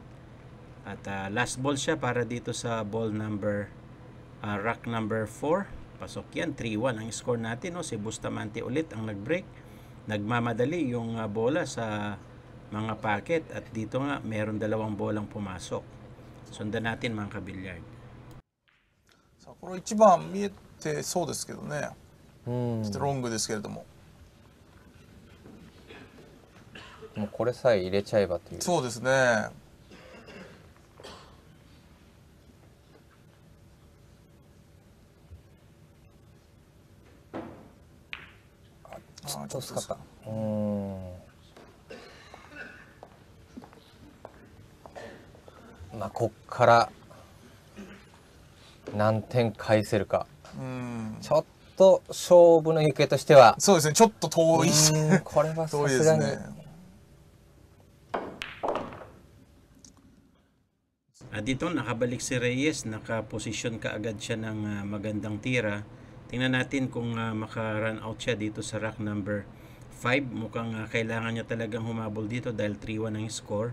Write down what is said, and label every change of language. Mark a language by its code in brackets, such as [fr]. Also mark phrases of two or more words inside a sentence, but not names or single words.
[tl] At [en] last ball [tl] siya para dito sa [en] ball number rack number [tl] 4. Pasok yan, 3-1 ang score natin, no. Si Bustamante ulit ang nag-break. Nagmamadali yung bola sa mga packet at dito nga meron 2 bolang pumasok. Sundan natin mga kabilyard. [ja] さあこれ1番見えてそうですけどね。ちょっとロングですけれども。もうこれさえ入れちゃえばという。そうですね。ちょっと薄かった。まあこっから何点返せるか。ちょっと勝負の行方としては。そうですね。ちょっと遠い。これはさすがに。 [tl] Dito nakabalik si Reyes, nakaposisyon kaagad siya ng magandang tira. Tingnan natin kung maka-run out siya dito sa [en] rack number [tl] 5. Mukhang kailangan niya talagang humabol dito dahil 3-1 ang score.